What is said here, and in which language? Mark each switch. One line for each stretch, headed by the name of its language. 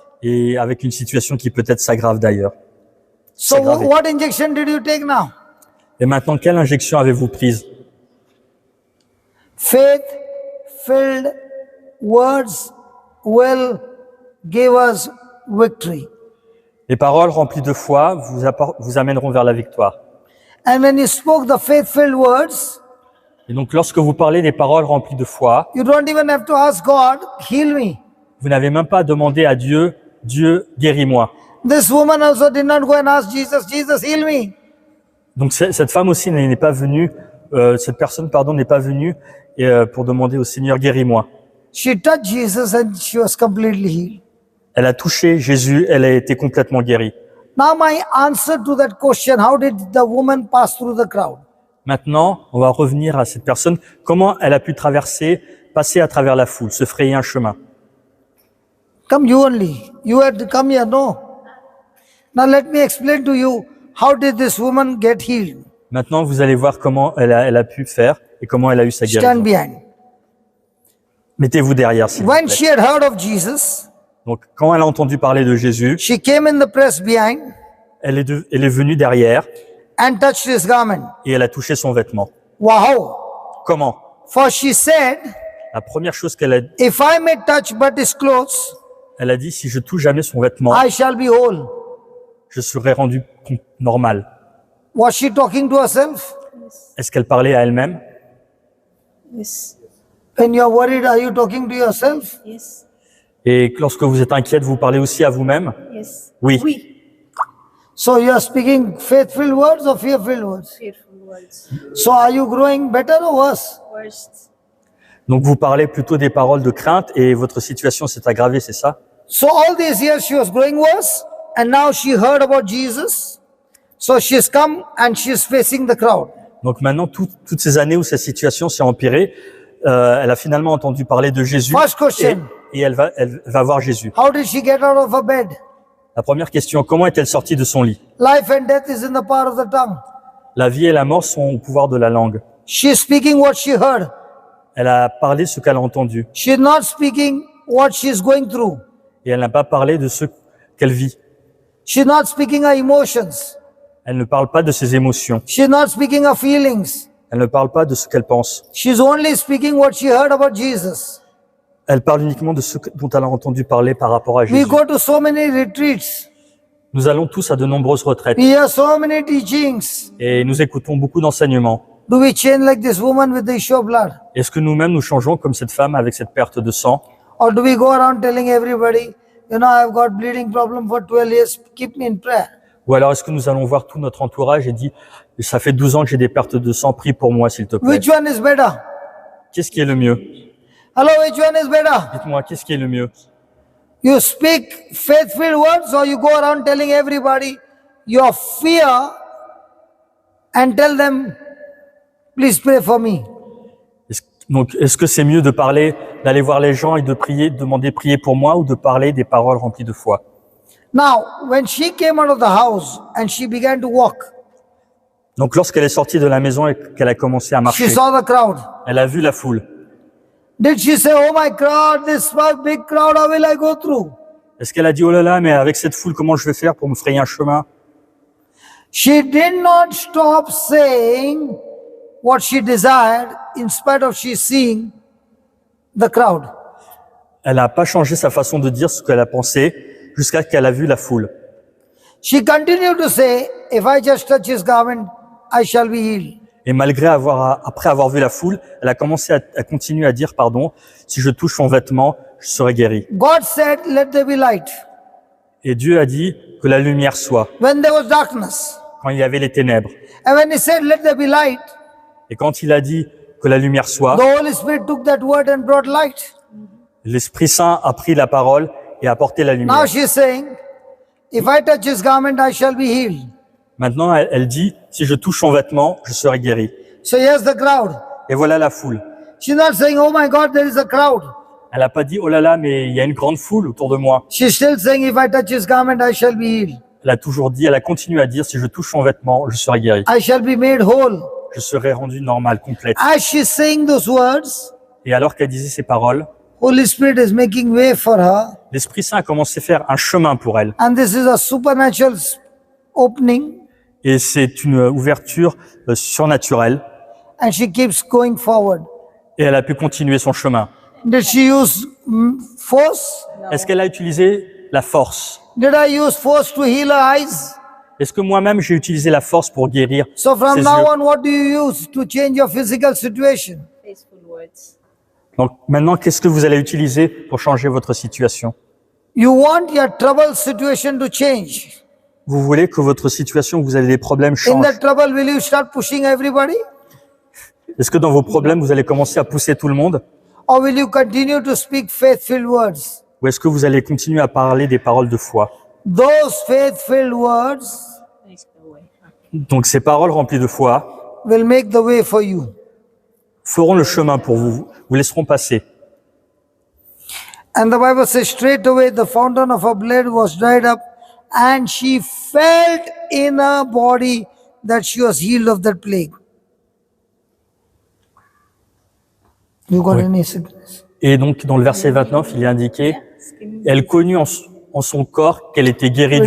French: Et avec une situation qui peut-être s'aggrave d'ailleurs.
English: So
French: S'aggraver.
English: what injection did you take now?
French: Et maintenant, quelle injection avez-vous prise?
English: Faith-filled words will give us victory.
French: Les paroles remplies de foi vous amèneront vers la victoire.
English: And when you spoke the faith-filled words,
French: Et donc, lorsque vous parlez des paroles remplies de foi,
English: you don't even have to ask God, heal me.
French: vous n'avez même pas à demander à Dieu, Dieu, guéris-moi.
English: This woman also did not go and ask Jesus, Jesus, heal me.
French: Donc, cette femme aussi n'est pas venue, cette personne, pardon, n'est pas venue pour demander au Seigneur, guéris-moi.
English: She touched Jesus and she was completely healed.
French: Elle a touché Jésus, elle a été complètement guérie.
English: Now my answer to that question, how did the woman pass through the crowd?
French: Maintenant, on va revenir à cette personne. Comment elle a pu passer à travers la foule, se frayer un chemin?
English: Come you only. You had to come here, no? Now let me explain to you, how did this woman get healed?
French: Maintenant, vous allez voir comment elle a pu faire et comment elle a eu sa
English: Stand behind.
French: Mettez-vous derrière, s'il vous
English: When
French: plaît.
English: she had heard of Jesus,
French: Donc, quand elle a entendu parler de Jésus,
English: she came in the press behind
French: elle est venue derrière
English: and touched his garment.
French: et elle a touché son vêtement.
English: Wow.
French: Comment?
English: For she said,
French: La première chose qu'elle a,
English: if I may touch but his clothes,
French: elle a dit, si je touche jamais son vêtement,
English: I shall be whole.
French: je serai rendu normal.
English: Was she talking to herself?
French: Est-ce qu'elle parlait à elle-même?
English: Yes. When you are worried, are you talking to yourself? Yes.
French: Et lorsque vous êtes inquiète, vous parlez aussi à vous-même?
English: Yes.
French: Oui. Oui.
English: So you are speaking faith-filled words or fear-filled words? Fearful words. So are you growing better or worse? Worst.
French: Donc vous parlez plutôt des paroles de crainte et votre situation s'est aggravée, c'est ça?
English: So all these years she was growing worse, and now she heard about Jesus. So she's come and she's facing the crowd.
French: Donc maintenant, toutes ces années où sa situation s'est empirée, elle a finalement entendu parler de Jésus
English: First question.
French: et elle va voir Jésus.
English: How did she get out of her bed?
French: La première question, comment est-elle sortie de son lit?
English: Life and death is in the power of the tongue.
French: La vie et la mort sont au pouvoir de la langue.
English: She's speaking what she heard.
French: Elle a parlé ce qu'elle a entendu
English: She's not speaking what she's going through.
French: et elle n'a pas parlé de ce qu'elle vit.
English: She's not speaking her emotions.
French: Elle ne parle pas de ses émotions.
English: She's not speaking her feelings.
French: Elle ne parle pas de ce qu'elle pense.
English: She's only speaking what she heard about Jesus.
French: Elle parle uniquement de ce dont elle a entendu parler par rapport à
English: We
French: Jésus.
English: go to so many retreats.
French: Nous allons tous à de nombreuses retraites
English: We hear so many teachings.
French: et nous écoutons beaucoup d'enseignements.
English: Do we change like this woman with the issue of blood?
French: Est-ce que nous-mêmes nous changeons comme cette femme avec cette perte de sang?
English: Or do we go around telling everybody, you know, I've got bleeding problem for 12 years, keep me in prayer?
French: Ou alors est-ce que nous allons voir tout notre entourage et dire « Ça fait 12 ans que j'ai des pertes de sang, prie pour moi s'il te plaît.
English: Which one is better? »
French: Qu'est-ce qui est le mieux?
English: Hello, which one is better?
French: Dites-moi, qu'est-ce qui est le mieux?
English: You speak faith-filled words or you go around telling everybody your fear and tell them, please pray for me.
French: Donc, est-ce que c'est mieux de parler, d'aller voir les gens et de prier, de demander prier pour moi ou de parler des paroles remplies de foi?
English: Now, when she came out of the house and she began to walk,
French: Donc, lorsqu'elle est sortie de la maison et qu'elle a commencé à
English: she
French: marcher,
English: saw the crowd.
French: elle a vu la foule.
English: Did she say, oh my God, this big crowd, how will I go through?
French: Est-ce qu'elle a dit « Oh là là, mais avec cette foule, comment je vais faire pour me frayer un chemin ?»
English: She did not stop saying what she desired in spite of she seeing the crowd.
French: Elle n'a pas changé sa façon de dire ce qu'elle a pensé jusqu'à ce qu'elle a vu la foule.
English: She continued to say, if I just touch his garment, I shall be healed.
French: Et après avoir vu la foule, elle a commencé à continuer à dire, si je touche son vêtement, je serai guéri.
English: God said, let there be light.
French: Et Dieu a dit que la lumière soit,
English: when there was darkness.
French: quand il y avait les ténèbres.
English: And when he said, let there be light,
French: Et quand il a dit que la lumière soit,
English: the Holy Spirit took that word and brought light.
French: l'Esprit Saint a pris la parole et a apporté la
English: Now
French: lumière.
English: she is saying, if I touch his garment, I shall be healed.
French: Maintenant, elle dit, si je touche son vêtement, je serai guéri.
English: So here's the crowd.
French: Et voilà la foule.
English: She's not saying, oh my God, there is a crowd.
French: Elle n'a pas dit, oh là là, mais il y a une grande foule autour de moi.
English: She's still saying, if I touch his garment, I shall be healed.
French: Elle a toujours dit, elle a continué à dire, si je touche son vêtement, je serai guéri.
English: I shall be made whole.
French: Je serai rendu normal, complète.
English: As she's saying those words,
French: Et alors qu'elle disait ces paroles,
English: Holy Spirit is making way for her.
French: l'Esprit Saint a commencé à faire un chemin pour elle.
English: And this is a supernatural opening.
French: Et c'est une ouverture surnaturelle.
English: And she keeps going forward.
French: Et elle a pu continuer son chemin.
English: Did she use force?
French: Est-ce qu'elle a utilisé la force?
English: Did I use force to heal her eyes?
French: Est-ce que moi-même j'ai utilisé la force pour guérir
English: So from
French: ses
English: now
French: yeux?
English: on, what do you use to change your physical situation? Faithful words.
French: Donc maintenant, qu'est-ce que vous allez utiliser pour changer votre situation?
English: You want your trouble situation to change.
French: Vous voulez que votre situation, vous avez des problèmes,
English: In
French: change.
English: that trouble, will you start pushing everybody?
French: Est-ce que dans vos problèmes, vous allez commencer à pousser tout le monde?
English: Or will you continue to speak faith-filled words?
French: Ou est-ce que vous allez continuer à parler des paroles de foi?
English: Those faith-filled words
French: Donc ces paroles remplies de foi
English: will make the way for you.
French: feront le chemin pour vous, vous laisseront passer.
English: And the Bible says, straight away the fountain of her blood was dried up, and she felt in her body that she was healed of that plague. You got any sickness?
French: Et donc dans le verset 29, il est indiqué, elle connut en son corps qu'elle était guérie du